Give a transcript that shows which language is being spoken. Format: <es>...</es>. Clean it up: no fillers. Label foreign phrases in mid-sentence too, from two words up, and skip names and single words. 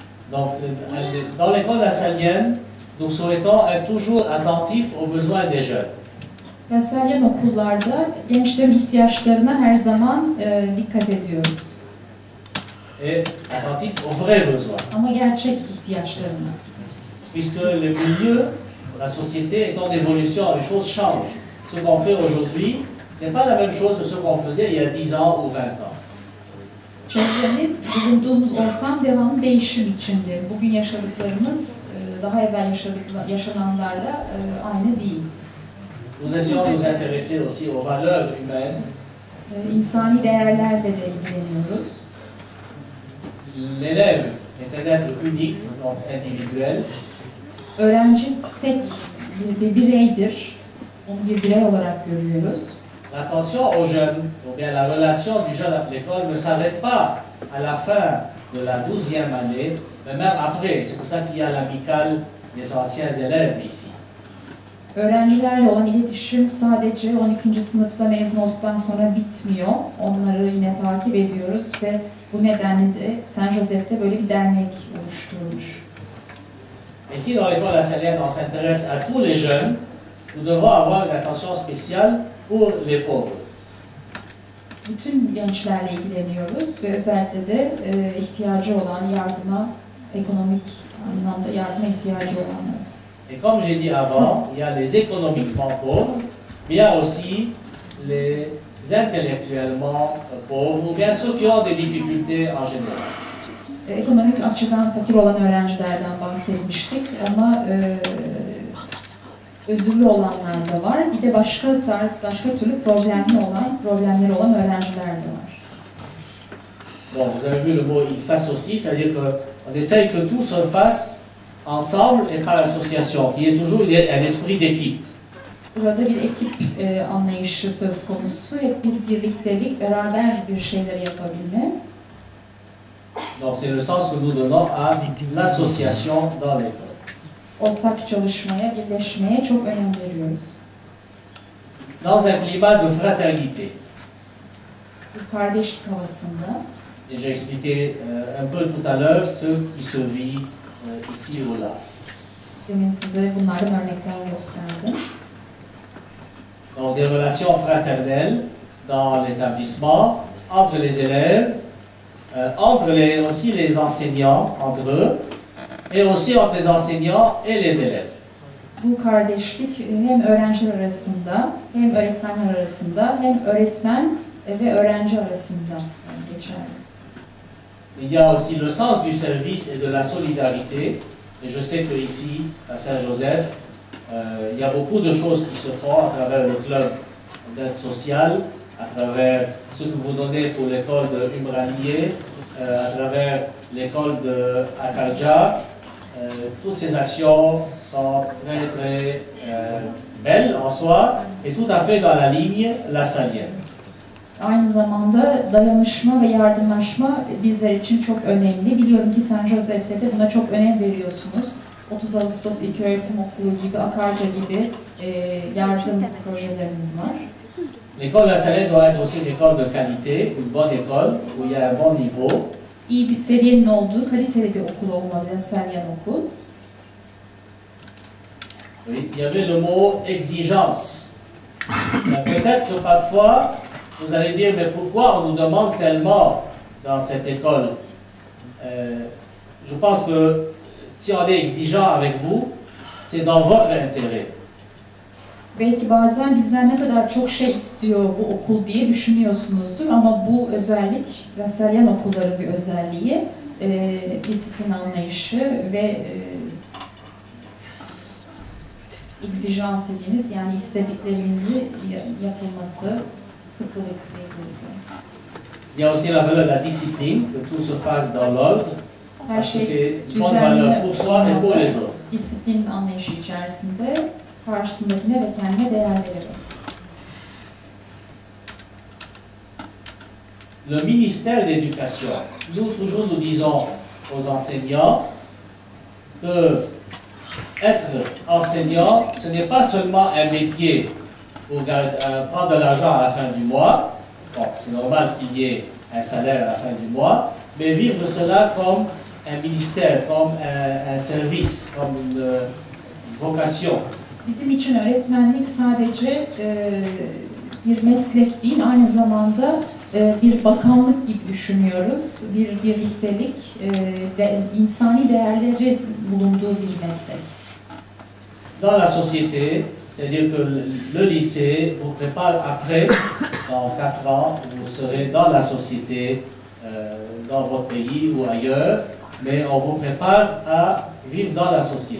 <fr>Donc, dans l'école lassallienne, nous souhaitons être toujours attentifs aux besoins des jeunes.</fr> <tr>Lasallian okullarda gençlerin ihtiyaçlarına her zaman dikkat ediyoruz.</tr> <fr>Et attentifs aux vrais besoins.</fr> <tr>Ama gerçek ihtiyaçlarına.</tr> <fr>Puisque le milieu, la société est en évolution, les choses changent. Ce qu'on fait aujourd'hui n'est pas la même chose que ce qu'on faisait il y a 10 ans ou 20 ans.</fr> <tr>Çevremiz, bulunduğumuz ortam devamlı değişim içinde. Bugün yaşadıklarımız daha evvel yaşananlarla aynı değil.</tr> <fr>Nous essayons de nous intéresser aussi aux valeurs humaines.</fr> <tr>İnsani değerlerle de ilgileniyoruz.</tr> <fr>L'élève est un être unique, donc individuel.</fr> <tr>Öğrenci tek bir bireydir. Onu bir birey olarak görüyoruz.</tr> <fr>L'attention aux jeunes, ou bien la relation du jeune à l'école ne s'arrête pas à la fin de la 12e année, mais même après. C'est pour ça qu'il y a l'amicale des anciens élèves ici.</fr> <tr>Öğrencilerle olan iletişim sadece 12. sınıfta mezun olduktan sonra bitmiyor. Onları yine takip ediyoruz ve bu nedenle de Saint Joseph'te böyle bir dernek oluşturulmuş.</tr> <fr>Ici, dans l'école lassallienne, on s'intéresse à tous les jeunes. Nous devons avoir une attention spéciale pour les pauvres.</fr> <tr>Bütün gençlerle ilgileniyoruz ve özellikle de ihtiyacı olan yardıma, ekonomik anlamda yardıma ihtiyacı olanlara.</tr> <fr>Et comme j'ai dit avant, il y a les économiquement pauvres, mais il y a aussi les intellectuellement pauvres, ou bien ceux qui ont des difficultés en général.</fr> <tr>Ekonomik açıdan fakir olan öğrencilerden bahsetmiştik ama özürlü olanlar da var. Bir de başka türlü problemleri olan öğrenciler de var.</tr> <fr>Bon, vous avez vu le mot « il s'associe », c'est-à-dire qu'on essaye que tout se fasse ensemble et par association, qu'il y ait toujours un esprit d'équipe.</fr> <tr>Burada bir ekip anlayışı söz konusu. Hep bir birliktelik, beraber bir şeyler yapabilme.</tr> <fr>Donc c'est le sens que nous donnons à l'association dans l'école.</fr> <tr>Ortak çalışmaya, birleşmeye çok önem veriyoruz.</tr> <fr>Dans un climat de fraternité.</fr> <tr>Bu kardeşlik havasında.</tr> <fr>Et j'ai expliqué un peu tout à l'heure ce qui se vit ici ou là.</fr> <tr>Demin size bunlardan örnekler gösterdim.</tr> <fr>Donc des relations fraternelles dans l'établissement, entre les élèves, aussi les enseignants, entre eux, et aussi entre les enseignants et les élèves.</fr> <tr>Bu kardeşlik hem öğrenciler arasında, hem öğretmenler arasında, hem öğretmen ve öğrenci arasında geçerli.</tr> <fr>Il y a aussi le sens du service et de la solidarité. Et je sais qu'ici, à Saint-Joseph, il y a beaucoup de choses qui se font à travers le club d'aide sociale, à travers ce que vous donnez pour l'école de Umraniye, à travers l'école de Akarja. Toutes ces actions sont très très belles en soi et tout à fait dans la ligne lassallienne.</fr> <tr>Aynı zamanda dayanışma ve yardımlaşma bizler için çok önemli. Biliyorum ki Saint Joseph'te de buna çok önem veriyorsunuz. 30 Ağustos İlköğretim Okulu gibi, Akarca gibi yardım projelerimiz var.</tr> <fr>L'école lassallienne doit être aussi une école de qualité, une bonne école où il y a un bon niveau.</fr> <tr>İyi bir seviyenin olduğu kaliteli bir okul olmalı, Lasallian okul.</tr> <fr>Oui, il y avait le mot exigence. Peut-être que parfois, vous allez dire, mais pourquoi on nous demande tellement dans cette école? Je pense que si on est exigeant avec vous, c'est dans votre intérêt.</fr> <tr>Belki bazen bizden ne kadar çok şey istiyor bu okul diye düşünüyorsunuzdur ama bu özellik, Lasallian okulların bir özelliği, disiplin anlayışı ve exijans dediğimiz, yani istediklerimizi yapılması, sıkılık diyebiliriz.</tr> <fr>Il y a aussi la valeur de la discipline, que tout se fasse dans l'ordre, parce que c'est une bonne valeur pour soi et pour les autres.</fr> <tr>Disiplin anlayışı içerisinde karşısındakine ve kendine değer vererek.</tr> <fr>Le ministère d'éducation, nous toujours nous disons aux enseignants que être enseignant, ce n'est pas seulement un métier pour prendre de l'argent à la fin du mois. Bon, c'est normal qu'il y ait un salaire à la fin du mois, mais vivre cela comme un ministère, comme un service, comme une vocation.</fr> <tr>Bizim için öğretmenlik sadece bir meslek değil, aynı zamanda bir bakanlık gibi düşünüyoruz. Bir birliktelik, insani değerleri bulunduğu bir meslek.</tr> <fr>Dans la société, c'est-à-dire que le lycée vous prépare après, dans 4 ans, vous serez dans la société, dans votre pays ou ailleurs, mais on vous prépare à vivre dans la société.</fr>